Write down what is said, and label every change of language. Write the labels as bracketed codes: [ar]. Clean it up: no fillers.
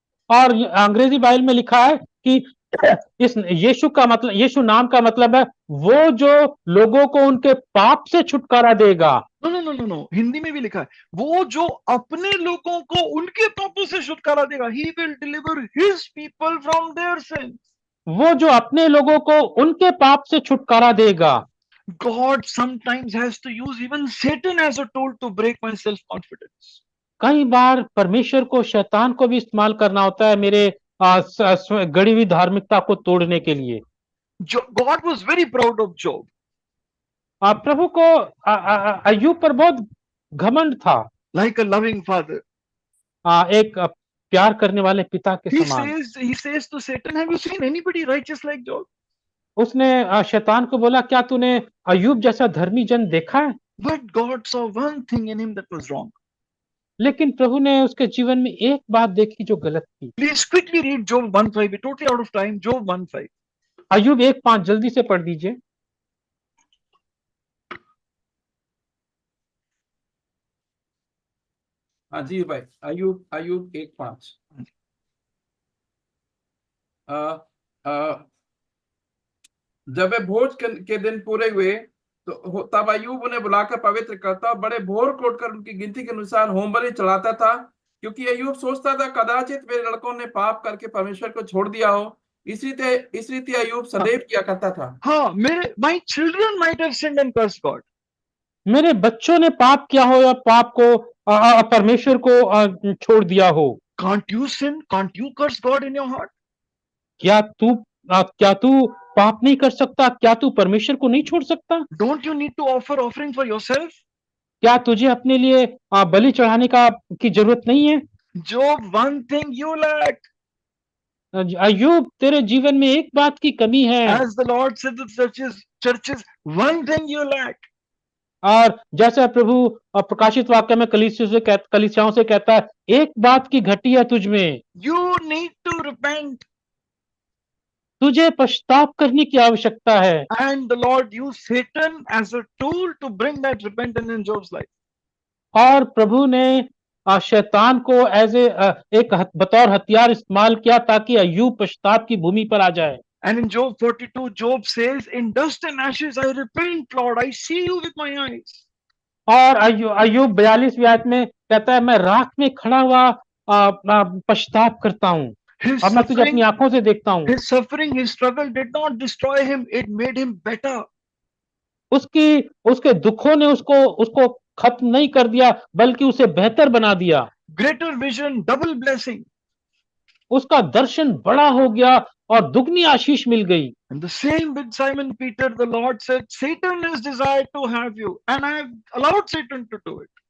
[hi] और अंग्रेजी बाइबल में लिखा है कि इस यीशु नाम का मतलब है वो जो लोगों को उनके पाप से छुटकारा देगा। [en] No. [hi] हिंदी में भी लिखा है वो जो अपने लोगों को उनके पापों से छुटकारा देगा। [en] He will deliver his people from their sins. [hi] वो जो अपने लोगों को उनके पाप से छुटकारा देगा। [en] God sometimes has to use even Satan as a tool to break my self-confidence. [hi] कई बार परमेश्वर को, शैतान को भी इस्तेमाल करना होता है मेरे गड़ी हुई धार्मिकता को तोड़ने के लिए। [en] God was very proud of Job. [hi] प्रभु को अय्यूब पर बहुत घमंड था। [en] Like a loving father. [hi] एक प्यार करने वाले पिता के समान। [en] He says to Satan, have you seen anybody righteous like Job? [hi] उसने शैतान को बोला, क्या तूने अय्यूब जैसा धर्मी जन देखा है? [en] But God saw one thing in him that was wrong. [hi] लेकिन प्रभु ने उसके जीवन में एक बात देखी जो गलत थी। [en] Please quickly read Job 1:5. We're totally out of time. Job 1:5. [hi] अय्यूब 1:5 जल्दी से पढ़ दीजिए। हाँ जी भाई, अय्यूब 1:5। जब वे भोज के दिन पूरे हुए तो तब अय्यूब उन्हें बुलाकर पवित्र करता, बड़े भोर कोटकर उनकी गिनती के अनुसार होम बलि चढ़ाता था, क्योंकि अय्यूब सोचता था कदाचित मेरे लड़कों ने पाप करके परमेश्वर को छोड़ दिया हो। इस रीति अय्यूब सदैव किया करता था। [en] हाँ, my children might have sinned and cursed God. [hi] मेरे बच्चों ने पाप किया हो या पाप को परमेश्वर को छोड़ दिया हो। [en] Can't you sin? Can't you curse God in your heart? [hi] क्या तू पाप नहीं कर सकता? क्या तू परमेश्वर को नहीं छोड़ सकता? [en] Don't you need to offer offering for yourself? [hi] क्या तुझे अपने लिए बलि चढ़ाने की जरूरत नहीं है? [en] Job, one thing you lack. [hi] अय्यूब तेरे जीवन में एक बात की कमी है। [en] As the Lord said to the churches, one thing you lack. [hi] और जैसा प्रभु प्रकाशित वाक्य में कलीसियाओं से कहता है, एक बात की घटी है तुझ में, [en] You need to repent. [hi] तुझे पश्चाताप करने की आवश्यकता है। [en] And the Lord used Satan as a tool to bring that repentance in Job's life. [hi] और प्रभु ने शैतान को बतौर हथियार इस्तेमाल किया ताकि अय्यूब पश्चाताप की भूमि पर आ जाए। [en] And in Job 42, Job says, in dust and ashes I repent, Lord, I see you with my eyes. [hi] और अय्यूब 42वीं आयत में कहता है, मैं राख में खड़ा हुआ पश्चाताप करता हूँ [en] His [hi] और मैं तुझे अपनी आंखों से देखता हूँ। [en] his suffering, his struggle did not destroy him, it made him better. [hi] उसके दुखों ने उसको खत्म नहीं कर दिया, बल्कि उसे बेहतर बना दिया। [en] Greater vision, double blessing. [hi] उसका दर्शन बड़ा हो गया और दुगनी आशीष मिल गई। [en] And the same with Simon Peter, the Lord said, Satan has desired to have you, and I have allowed Satan to do it.